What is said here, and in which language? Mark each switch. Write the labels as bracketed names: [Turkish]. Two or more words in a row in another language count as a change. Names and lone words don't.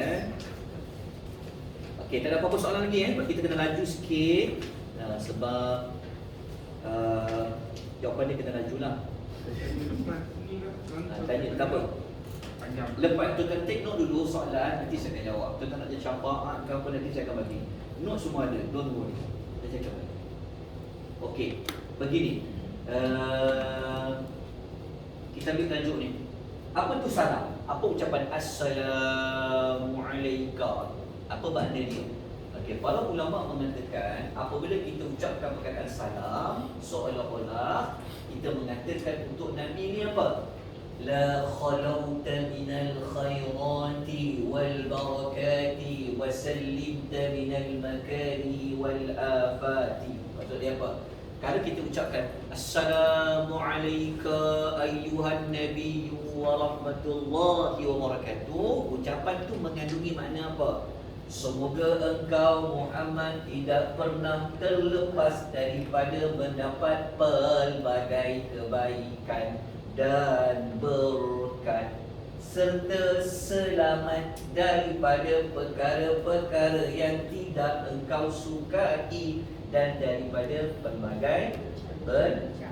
[Malay] Okey, tak ada apa-apa soalan lagi kita kena laju sikit. Sebab jawapan dia kena lajulah. Tanya tak apa. Lepas tu kan [English] take note [Malay] dulu soalan, nanti saya akan jawab. Tuan nak jadi syafaat ke apa, nanti saya akan bagi. Note semua ada, [English] don't worry. [Malay] Saya cakap bagi. Okey, begini. Kita ambil tajuk ni. Apa tu salam? Apa ucapan Assalamualaikum? Apa makna dia? Okey, para ulama mengatakan apabila kita ucapkan perkataan salam, seolah-olah kita mengatakan untuk Nabi ni apa? [Arabic] لا خلوت من الخيرات والبركات وسلمت من المكاره والآفات. [Malay] Maksud dia apa? Kalau kita ucapkan [Arabic] السلام عليكم أيها النبي ورحمة الله وبركاته, [Malay] ucapan tu mengandungi makna apa? Semoga engkau Muhammad tidak pernah terlepas daripada mendapat pelbagai kebaikan dan berkat, serta selamat daripada perkara-perkara yang tidak engkau sukai dan daripada pelbagai bencana.